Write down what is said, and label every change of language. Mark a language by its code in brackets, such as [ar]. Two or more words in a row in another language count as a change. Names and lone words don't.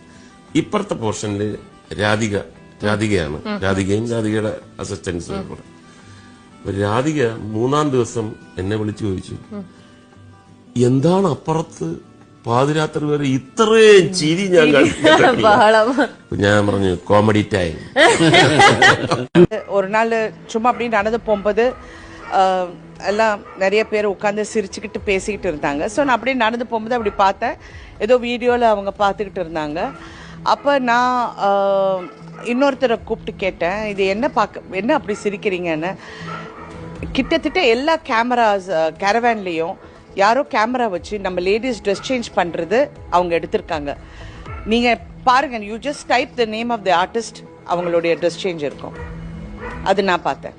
[ml] ഇപ്പുറത്തെ പോർഷനിൽ രാധികയാണ്, രാധികയും രാധികയുടെ അസിസ്റ്റൻസും കൂടെ. രാധിക 3-ാം ദിവസം എന്നെ വിളിച്ചു ചോദിച്ചു, എന്താണ് അപ്പുറത്ത് പാതിരാത്രി വരെ ഇത്രയും ചിരി ഞാൻ കണ്ടിട്ടില്ല. ഞാൻ പറഞ്ഞു [en] comedy time. [ta] ஒரு நாள் சும்மா அப்படி நடந்து போகும்போது எல்லாம் நிறைய பேர் உட்காந்து சிரிச்சுக்கிட்டு பேசிக்கிட்டு இருந்தாங்க. ஸோ நான் அப்படியே நடந்து போகும்போது அப்படி பார்த்தேன், ஏதோ வீடியோவில் அவங்க பார்த்துக்கிட்டு இருந்தாங்க. அப்போ நான் இன்னொருத்தரை கூப்பிட்டு கேட்டேன், இது என்ன அப்படி சிரிக்கிறீங்கன்னு. கிட்டத்தட்ட எல்லா கேரவேன்லேயும் யாரோ கேமரா வச்சு நம்ம [en] ladies dress change [ta] பண்ணுறது அவங்க எடுத்திருக்காங்க. நீங்கள் பாருங்கள், [en] you just type the name of the artist, [ta] அவங்களுடைய [en] dress change [ta] இருக்கும். அது நான் பார்த்தேன்.